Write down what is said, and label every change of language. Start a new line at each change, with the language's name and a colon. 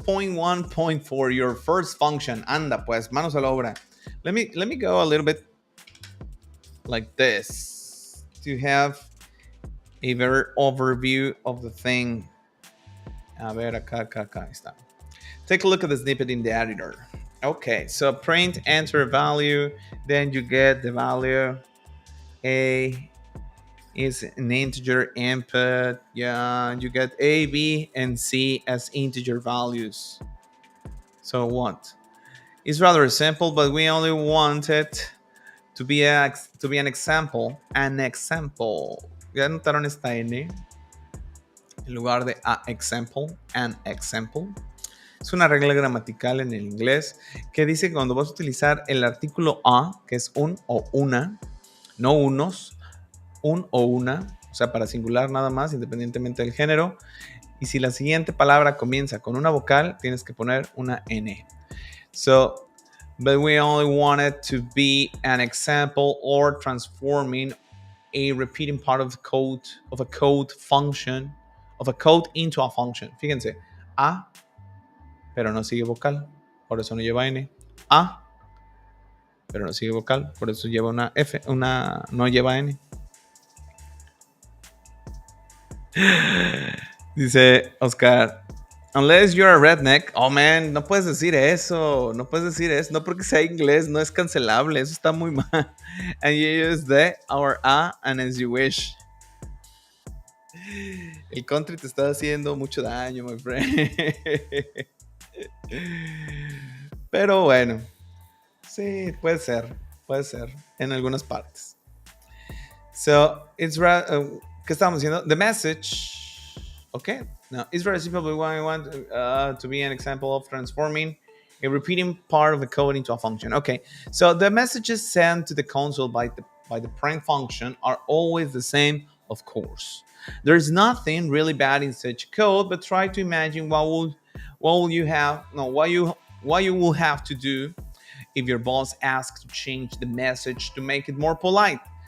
English: 4.1.4, your first function.
Spanish: Anda, pues, manos a la obra.
English: Let me go a little bit like this to have a better overview of the thing.
Spanish: A ver, acá está.
English: Take a look at the snippet in the editor. Okay, so print, enter a value, then you get the value. A is an integer input. Yeah, you get A, B, and C as integer values. So what? It's rather simple, but we only want it to be an example. An example.
Spanish: ¿Ya notaron esta N? En lugar de a example, an example. Es una regla gramatical en el inglés que dice que cuando vas a utilizar el artículo a, que es un o una, no unos, un o una, o sea, para singular nada más, independientemente del género. Y si la siguiente palabra comienza con una vocal, tienes que poner una N.
English: So, but we only want it to be an example or transforming a repeating part of a code function, of a code into a function.
Spanish: Fíjense, a, pero no sigue vocal, por eso no lleva N. A, pero no sigue vocal, por eso lleva una F, no lleva N.
English: Dice Oscar, unless you're a redneck. Oh man,
Spanish: no puedes decir eso. No porque sea inglés, no es cancelable. Eso está muy mal.
English: And you use the or a and as you wish.
Spanish: El country te está haciendo mucho daño,
English: my friend.
Spanish: Pero bueno, sí, puede ser, en algunas partes. So, ¿qué estamos diciendo?
English: The message, okay? Now, it's rather simple, but I want to be an example of transforming a repeating part of the code into a function. Okay, so the messages sent to the console by the print function are always the same, of course. There's nothing really bad in such code, but try to imagine what will you have no what you will have to do if your boss asks to change the message to make it more polite.